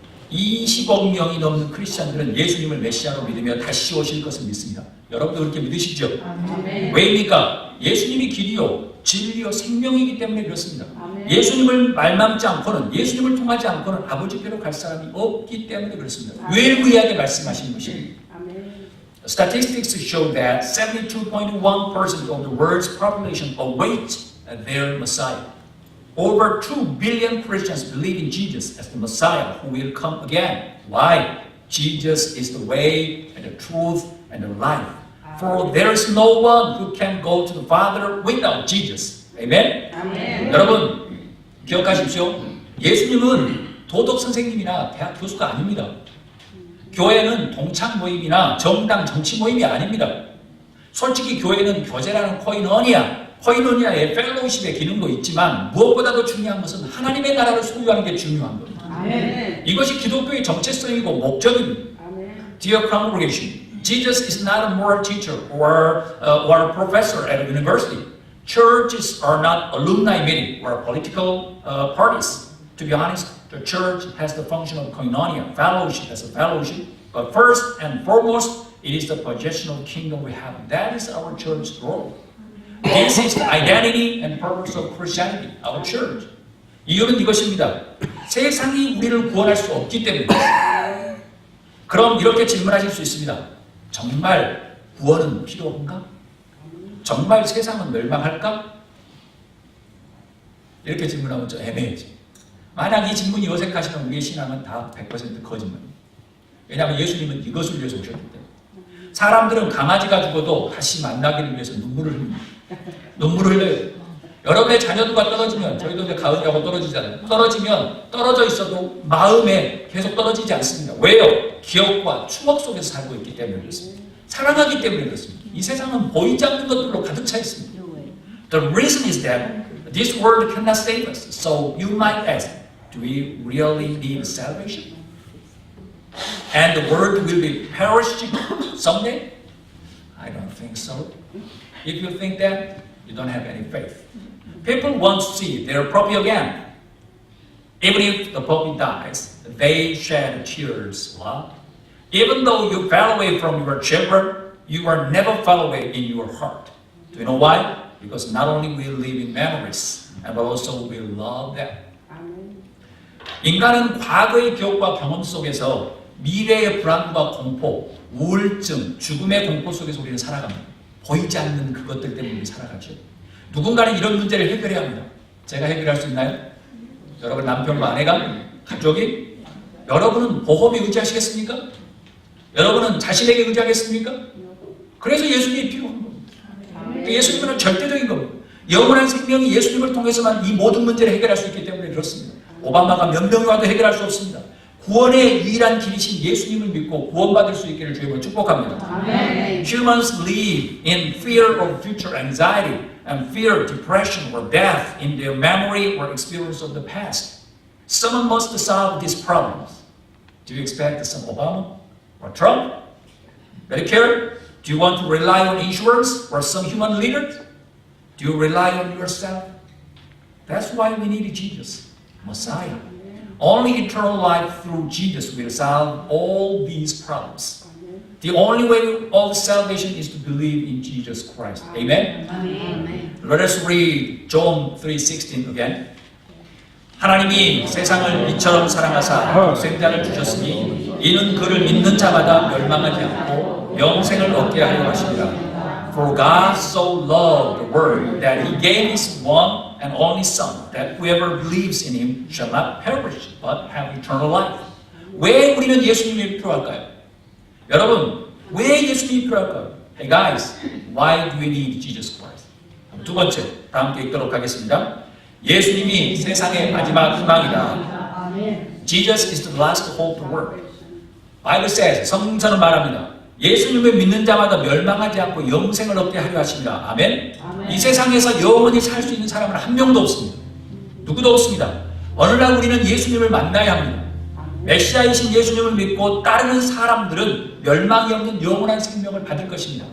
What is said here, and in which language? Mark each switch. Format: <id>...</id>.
<ko>20억 명이 넘는 크리스찬들은 예수님을 메시아로 믿으며 다시 오실 것을 믿습니다. 여러분도 그렇게 믿으시죠? 왜입니까? 예수님이 길이요, 진리요, 생명이기 때문에 그렇습니다. 예수님을 말망지 않고는, 예수님을 통하지 않고는 아버지께로 갈 사람이 없기 때문에 그렇습니다. 유일무이하게 말씀하시는 것입니다.</ko> <en>Statistics show that 72.1% of the world's population await their Messiah. Over 2 billion Christians believe in Jesus as the Messiah who will come again. Why? Jesus is the way and the truth and the life. For there is no one who can go to the Father without Jesus. Amen? Amen.</en> <ko>여러분 기억하십시오. 예수님은 도덕 선생님이나 대학 교수가 아닙니다. 교회는 동창 모임이나 정당 정치 모임이 아닙니다. 솔직히 교회는 교제라는 코이노니아의 펠로우십의 기능도 있지만 무엇보다도 중요한 것은 하나님의 나라를 소유하는 게 중요한 겁니다. 아멘. 이것이 기독교의 정체성이고 목적입니다. 아멘.</ko> <en>Dear congregation, Jesus is not a moral teacher or a professor at a university. Churches are not alumni meeting or political parties. To be honest, the church has the function of koinonia, fellowship as a fellowship. But first and foremost, it is the possession of kingdom we have. That is our church's role. This is the identity and purpose of Christianity, our church.</en> <ko>이유는 이것입니다. 세상이 우리를 구원할 수 없기 때문입니다. 그럼 이렇게 질문하실 수 있습니다. 정말 구원은 필요한가? 정말 세상은 멸망할까? 이렇게 질문하면 좀 애매해지. 만약 이 질문이 어색하시면 우리의 신앙은 다 100% 거짓말입니다. 왜냐하면 예수님은 이것을 위해서 오셨기 때문에. 사람들은 강아지가 죽어도 다시 만나기를 위해서 눈물을 흘립니다. 눈물을 흘려요. 여러분의 자녀들과 떨어지면, 저희도 이제 가을이라고 떨어지잖아요. 떨어지면 떨어져 있어도 마음에 계속 떨어지지 않습니다. 왜요? 기억과 추억 속에서 살고 있기 때문에 그렇습니다. 사랑하기 때문에 그렇습니다. 이 세상은 보이지 않는 것들로 가득 차 있습니다.</ko> <en>The reason is that this world cannot save us. So you might ask, do we really need salvation? And the world will be perishing someday? I don't think so. If you think that, you don't have any faith. People want to see their puppy again. Even if the puppy dies, they shed tears. What? Even though you fell away from your children, you are never fell away in your heart. Do you know why? Because not only we live in memories, but also we love them.</en> <ko>인간은 과거의 기억과 경험 속에서 미래의 불안과 공포, 우울증, 죽음의 공포 속에서 우리는 살아갑니다. 보이지 않는 그것들 때문에 우리 살아가죠. 누군가는 이런 문제를 해결해야 합니다. 제가 해결할 수 있나요? 여러분 남편과 아내가, 가족이? 여러분은 보험에 의지하시겠습니까? 여러분은 자신에게 의지하겠습니까? 그래서 예수님이 필요한 겁니다. 예수님은 절대적인 겁니다. 영원한 생명이 예수님을 통해서만 이 모든 문제를 해결할 수 있기 때문에 그렇습니다. 오바마가 몇 명이 와도 해결할 수 없습니다. 구원의 유일한 길이신 예수님을 믿고 구원받을 수 있기를 주님을 축복합니다. 아멘.</ko> <en>Humans live in fear of future anxiety and fear, depression, or death in their memory or experience of the past. Someone must solve these problems. Do you expect some Obama or Trump? Medicare? Do you want to rely on insurance or some human leader? Do you rely on yourself? That's why we need Jesus, Messiah. Only eternal life through Jesus will solve all these problems. The only way of salvation is to believe in Jesus Christ. Amen? Amen. Let us read John 3:16 again.</en> <ko>하나님이 세상을 이처럼 사랑하사 독생자를 주셨으니 이는 그를 믿는 자마다 멸망하지 않고 영생을 얻게 하려 하십니다.</ko> <en>For God so loved the world that He gave His one and only Son, that whoever believes in Him shall not perish, but have eternal life.</en> <ko>왜 우리는 예수님이 필요할까요? 여러분, 왜 예수님이 필요할까요?</ko> <en>Hey guys, why do we need Jesus Christ?</en> <ko>두 번째, 다 함께 읽도록 하겠습니다. 예수님이 세상의 마지막 희망이다.</ko> <en>Jesus is the last hope of the world. Bible says,</en> <ko>성경서는 말합니다. 예수님을 믿는 자마다 멸망하지 않고 영생을 얻게 하려 하십니다. 아멘. 아멘. 이 세상에서 영원히 살 수 있는 사람은 한 명도 없습니다. 누구도 없습니다. 어느 날 우리는 예수님을 만나야 합니다. 메시아이신 예수님을 믿고 따르는 사람들은 멸망이 없는 영원한 생명을 받을 것입니다.</ko>